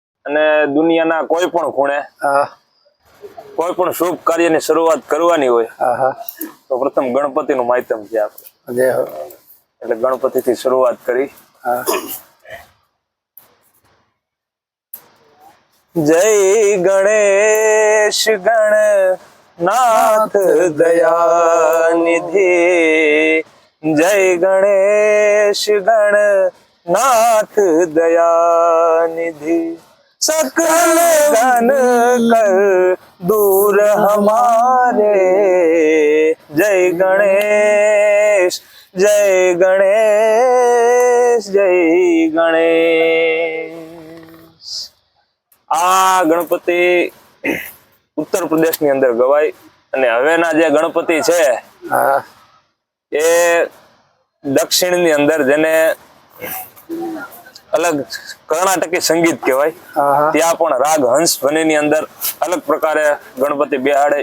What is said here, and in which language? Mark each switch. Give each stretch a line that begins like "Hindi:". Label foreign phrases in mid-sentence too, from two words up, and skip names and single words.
Gujarati: અને દુનિયાના કોઈ પણ ખૂણે કોઈ પણ શુભ કાર્યની શરૂઆત કરવાની હોય તો પ્રથમ ગણપતિનું માધ્યમ છે આપણે, એટલે ગણપતિથી શરૂઆત કરી.
Hindi: जय गणेश गणनाथ दयानिधि, जय गणेश गणनाथ दयानिधि, सकल गण कर दूर हमारे, जय गणेश जय गणेश जय गणेश.
Gujarati: આ ગણપતિ ઉત્તર પ્રદેશની અંદર ગવાય અને હવેના જે ગણપતિ છે એ દક્ષિણની અંદર જેને અલગ કર્ણાટકી સંગીત કહેવાય, ત્યાં પણ રાગ હંસ ધ્વનિની અંદર અલગ પ્રકારે ગણપતિ બેહાડે.